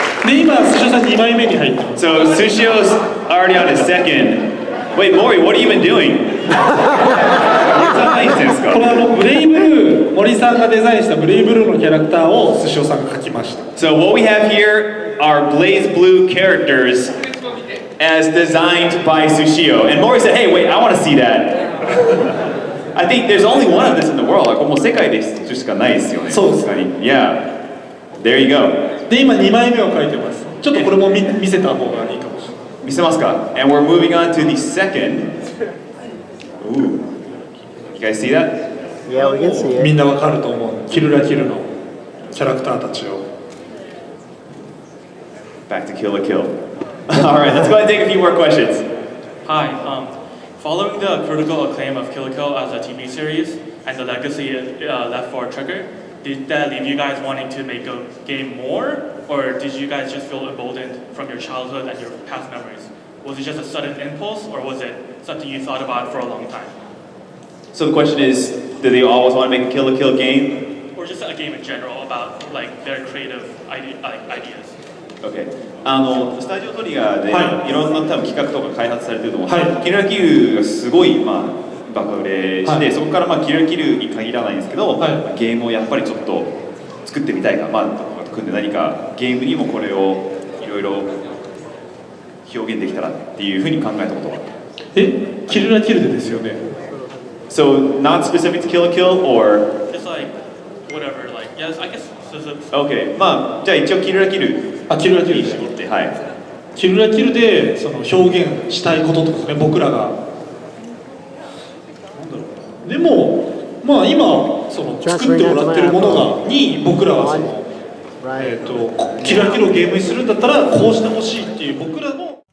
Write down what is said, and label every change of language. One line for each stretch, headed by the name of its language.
Japanese: で今スショさん2枚目に入ってます。
English: So Sushio's already on his second. Wait, Mori, what have you been doing?
Japanese: これブレイブルー、森さんがデザインしたブレイブルーのキャラクターをスショさんが描きました。
English: So what we have here are Blaze Blue characters as designed by Sushio. And Mori said, hey, wait, I want to see that. I think there's only one of this in the world.
Japanese: Like, もう世界でしかないですよね。そうです。
English: Yeah. There you go.
Japanese: で今2枚目を描いてます。ちょっとこれも見せた方がいいかもしれない。見せますか?
English: And we're moving on to the second. Ooh. You guys see that? Yeah, we can see it.
Japanese: みんなわかると思う。キルラキルのキャラクターたちを。
English: Back to Kill la Kill. All right, let's go ahead and take a few more questions. Hi. Following the critical acclaim of Kill la Kill as a TV series and the legacy it left for Trigger, did that leave you guys wanting to make a game more, or did you guys just feel emboldened from your childhood and your past memories? Was it just a sudden impulse, or was it something you thought about for a long time? So the question is, do they always want to make a Kill la Kill game? Or just a game in general about like their creative ideas? Okay.
Japanese: スタジオトリガーでいろんな多分企画とか開発されてると思うんですけど、キルラキルがすごいバカ売れして、そこからキルラキルに限らないんですけど、ゲームをやっぱりちょっと作ってみたいか、組んで何かゲームにもこれをいろいろ表現できたらっていうふうに考えたことは。キルラキルでですよね。
English: So not specific to Kill la Kill or Just like whatever, like yes, I guess. Okay.
Japanese: じゃあ一応キルラキル。キルラキルで。はい。キルラキルでその表現したいこととかですね、僕らが。でも今その作ってもらってるものに僕らはそのキルラキルをゲームにするんだったらこうしてほしいっていう僕らの。